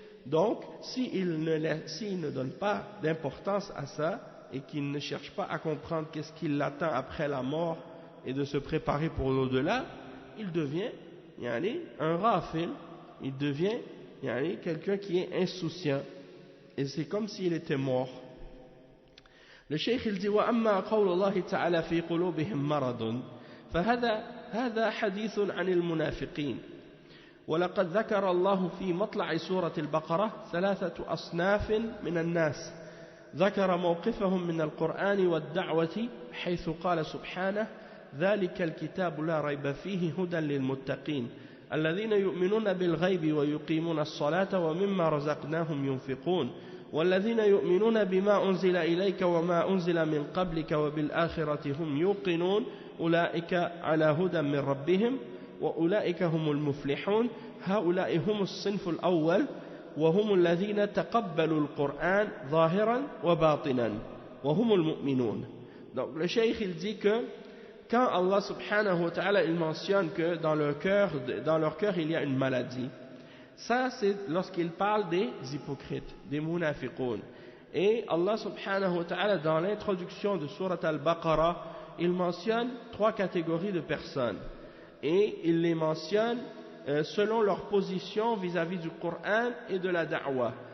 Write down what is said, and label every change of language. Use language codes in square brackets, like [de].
[fr] Donc, s'il ne donne pas d'importance à ça, et qu'il ne cherche pas à comprendre qu'est-ce qui l'attend après la mort, et de se préparer pour l'au-delà, il devient un rafil, il devient quelqu'un qui est insouciant, et c'est comme s'il était mort. Le cheikh il dit [ar] وأما قول الله تعالى في قلوبهم مرض فهذا حديث عن المنافقين ولقد ذكر الله في مطلع سورة البقرة 3 أصناف من الناس ذكر موقفهم من القرآن والدعوة حيث قال سبحانه ذلك الكتاب لا ريب فيه هدى للمتقين الذين يؤمنون بالغيب ويقيمون الصلاة ومما رزقناهم ينفقون والذين يؤمنون بما أنزل إليك وما أنزل من قبلك وبالآخرة هم يوقنون أولئك على هدى من ربهم وأولئك هم المفلحون هؤلاء هم الصنف الأول وهم الذين تقبلوا القرآن ظاهرا وباطنا وهم المؤمنون. [fr] Donc le cheikh il dit que quand Allah subhanahu wa ta'ala il mentionne que dans leur cœur il y a une maladie, ça c'est lorsqu'il parle des hypocrites, des munafiqoun. Et Allah subhanahu wa ta'ala dans l'introduction de Surat al-Baqarah il mentionne 3 catégories de personnes et il les mentionne selon leur position vis-à-vis du Coran et de la da'wah.